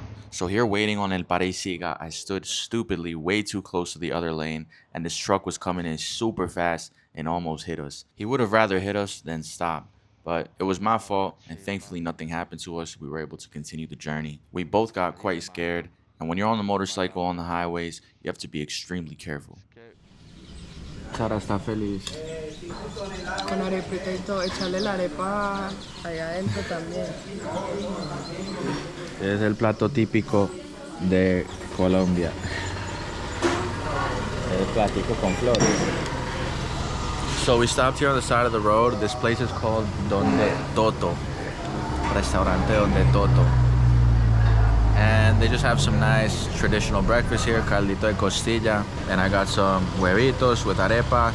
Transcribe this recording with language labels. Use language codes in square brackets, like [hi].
[en] So here waiting on El Parisiga, I stood stupidly way too close to the other lane, and this truck was coming in super fast and almost hit us. He would have rather hit us than stop, But it was my fault, and thankfully nothing happened to us. We were able to continue the journey. We both got quite scared, and when you're on the motorcycle on the highways, you have to be extremely careful. [es] Sara está feliz. Con arepita y todo, echarle la arepa allá adentro también. Es el plato típico de Colombia. El platico con flores. [en] So we stopped here on the side of the road. This place is called Donde Toto. Restaurante Donde Toto. And they just have some nice traditional breakfast here, caldito de costilla. And I got some huevitos with arepa.